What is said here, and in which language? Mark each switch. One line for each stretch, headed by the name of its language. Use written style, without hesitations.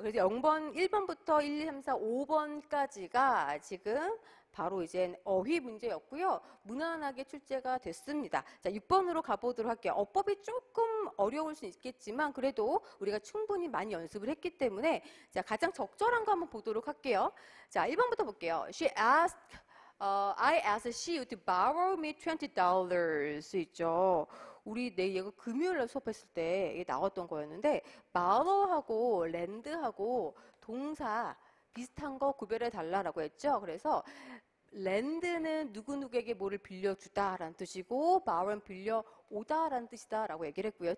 Korean: 그래서 0번, 1번부터 1, 2, 3, 4, 5번까지가 지금 바로 이제 어휘 문제였고요. 무난하게 출제가 됐습니다. 자, 6번으로 가보도록 할게요. 어법이 조금 어려울 수 있겠지만 그래도 우리가 충분히 많이 연습을 했기 때문에 자, 가장 적절한 거 한번 보도록 할게요. 자, 1번부터 볼게요.
English: I asked she to borrow me $20 있죠.
Korean: 우리 얘가 금요일날 수업했을 때 이게 나왔던 거였는데 borrow하고 lend하고 동사 비슷한 거 구별해 달라라고 했죠. 그래서 랜드는 누구누구에게 뭐를 빌려주다라는 뜻이고 borrow는 빌려오다라는 뜻이다라고 얘기를 했고요.